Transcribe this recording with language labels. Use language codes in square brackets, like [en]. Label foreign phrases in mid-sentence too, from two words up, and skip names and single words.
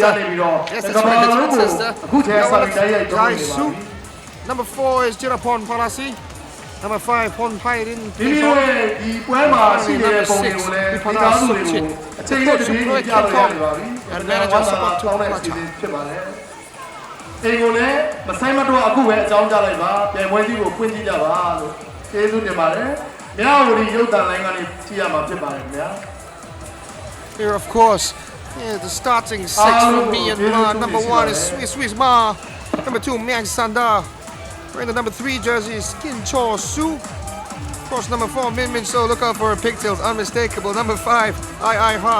[en] Yes, that's right, the twin sister. Yaois, Jaisu. Number 4 is Jirapon Palasi. Number 5, Pon Pairin. Number 6, Vipana Suchin. The coach, Roy Kikong. And manager, Sabatu Placha. [my] အိမ်ကိုလည်းမဆိုင်မတော့အခုပဲအကြောင်းကြားလိုက်ပါပြန်ပွဲကြီးကိုဖွင့်ကြည့်ကြပါလို့ကျေးဇူးတင်ပါတယ်မြဝတီရုပ်သံလိုင်းကနေကြည့်ရမှာဖြစ်ပါတယ်ခင်ဗျာ [en] Here, of course, the starting 6 from Myanmar. Number 1 is Swiss Ma. Number 2, Myang Sanda. Wearing the number 3 jersey is Kin Cho Su. Of course, number 4, Min Min So. Look out for her pigtails, unmistakable. Number 5, Ai Ha.